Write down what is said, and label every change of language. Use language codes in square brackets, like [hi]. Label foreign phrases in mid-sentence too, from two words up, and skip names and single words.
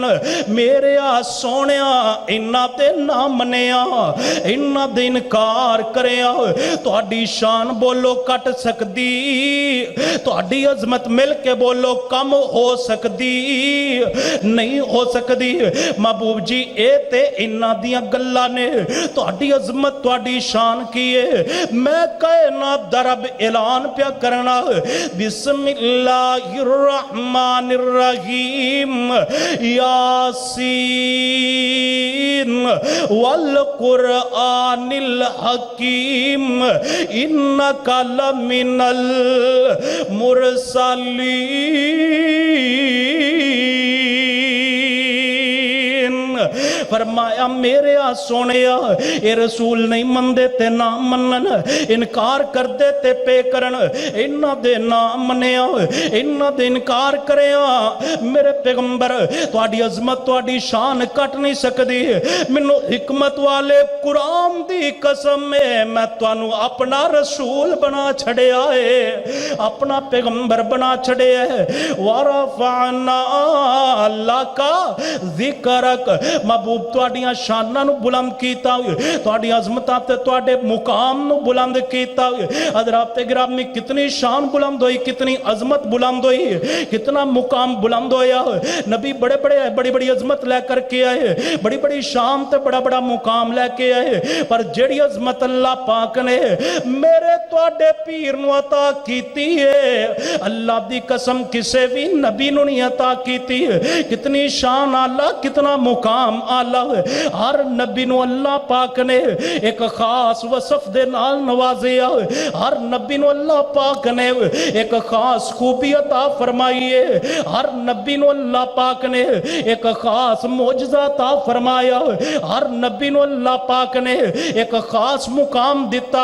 [pa] ਮੇਰੇ ਸੋਹਣਿਆ ਇਨ੍ਹਾਂ ਤੇ ਨਾ ਮੰਨਿਆ ਇਨ੍ਹਾਂ ਦੇ ਇਨਕਾਰ ਕਰਿਆ ਤੁਹਾਡੀ ਸ਼ਾਨ ਬੋਲੋ ਕੱਟ ਸਕਦੀ ਤੁਹਾਡੀ ਅਜ਼ਮਤ ਮਿਲ ਕੇ ਬੋਲੋ ਕਮ ਹੋ ਸਕਦੀ ਨਹੀਂ ਹੋ ਸਕਦੀ। ਮਹਿਬੂਬ ਜੀ ਏ ਤੇ ਇਨ੍ਹਾਂ ਦੀਆਂ ਗੱਲਾਂ ਨੇ ਤੁਹਾਡੀ ਅਜ਼ਮਤ ਤੁਹਾਡੀ ਸ਼ਾਨ ਕੀ ਹੈ ਮੈਂ ਕਾਇਨਾਤ ਦਾ ਰੱਬ ਐਲਾਨ ਪਿਆ ਕਰਨਾ [ar] بسم الله الرحمن الرحيم يس والقرآن الحكيم إنك لمن المرسلين. [pa] ਫ਼ਰਮਾਇਆ ਮੇਰੇ ਸੋਹਣਿਆ ਯੇ ਰਸੂਲ ਨਹੀਂ ਮੰਨਦੇ ਤੇ ਨਾ ਮੰਨਣ ਇਨਕਾਰ ਕਰਦੇ ਤੇ ਪੇ ਕਰਨ ਇਨ੍ਹਾਂ ਦੇ ਨਾ ਮੰਨਿਆ ਇਨ੍ਹਾਂ ਦੇ ਇਨਕਾਰ ਕਰਿਆ। ਮੇਰੇ ਪੈਗ਼ੰਬਰ ਤੁਹਾਡੀ ਅਜ਼ਮਤ ਤੁਹਾਡੀ ਸ਼ਾਨ ਕੱਟ ਨਹੀਂ ਸਕਦੀ। ਮੈਨੂੰ ਹਿਕਮਤ ਵਾਲੇ ਕੁਰਾਨ ਦੀ ਕਸਮ ਹੈ ਮੈਂ ਤੁਹਾਨੂੰ ਅਪਣਾ ਰਸੂਲ ਬਣਾ ਛੱਡਿਆ ਹੈ ਅਪਣਾ ਪੈਗ਼ੰਬਰ ਬਣਾ ਛੱਡਿਆ ਹੈ। [ar] ورفعنا لك ذكرك [pa] ਮਹਿਬੂਬ ਤੁਹਾਡੀਆਂ ਸ਼ਾਨਾਂ ਨੂੰ ਬੁਲੰਦ ਕੀਤਾ ਤੁਹਾਡੀ ਅਜ਼ਮਤਾਂ ਤੇ ਤੁਹਾਡੇ ਮੁਕਾਮ ਨੂੰ ਬੁਲੰਦ ਕੀਤਾ। ਹਜ਼ਰਾਤ ਗਿਰਾਮੀ ਕਿਤਨੀ ਸ਼ਾਨ ਬੁਲੰਦ ਹੋਈ ਕਿਤਨੀ ਅਜ਼ਮਤ ਬੁਲੰਦ ਹੋਈ ਕਿਤਨਾ ਮੁਕਾਮ ਬੁਲੰਦ ਹੋਇਆ। ਨਬੀ ਬੜੇ ਬੜੀ ਬੜੀ ਅਜ਼ਮਤ ਲੈਕਰ ਕੇ ਆਏ ਬੜੀ ਬੜੀ ਸ਼ਾਨ ਤੇ ਬੜਾ ਬੜਾ ਮੁਕਾਮ ਲੈਕੇ ਆਏ ਪਰ ਜੇੜ੍ਹੀ ਅਜ਼ਮਤ ਅੱਲਾਹ ਪਾਕ ਨੇ ਮੇਰੇ ਤੁਹਾਡੇ ਪੀਰ ਨੂੰ ਅਤਾ ਕੀਤੀ ਹੈ ਅੱਲਾਹ ਦੀ ਕਸਮ ਕਿਸੇ ਭੀ ਨਬੀ ਨੂੰ ਨਹੀਂ ਅਤਾ ਕੀਤੀ। ਕਿਤਨੀ ਸ਼ਾਨ ਆਲਾ ਕਿਤਨਾ ਮੁਕਾਮ ਆਲਾ ਹਰ ਨਬੀ ਨੂੰ ਅੱਲਾਹ ਪਾਕ ਨੇ ਇਕ ਖ਼ਾਸ ਵਸਫ਼ ਦੇ ਨਾਲ ਨਵਾਜ਼ਿਆ ਹਰ ਨਬੀ ਨੂੰ ਅੱਲਾਹ ਪਾਕ ਨੇ ਇਕ ਖ਼ਾਸ ਖ਼ੂਬੀ ਅਤਾ ਫ਼ਰਮਾਈ ਹੈ ਹਰ ਨਬੀ ਨੂੰ ਅੱਲਾਹ ਪਾਕ ਨੇ ਇਕ ਖ਼ਾਸ ਮੋਜਜ਼ਾ ਅਤਾ ਫ਼ਰਮਾਇਆ ਹਰ ਨਬੀ ਨੂੰ ਅੱਲਾਹ ਪਾਕ ਨੇ ਇਕ ਖ਼ਾਸ ਮੁਕਾਮ ਦਿੱਤਾ।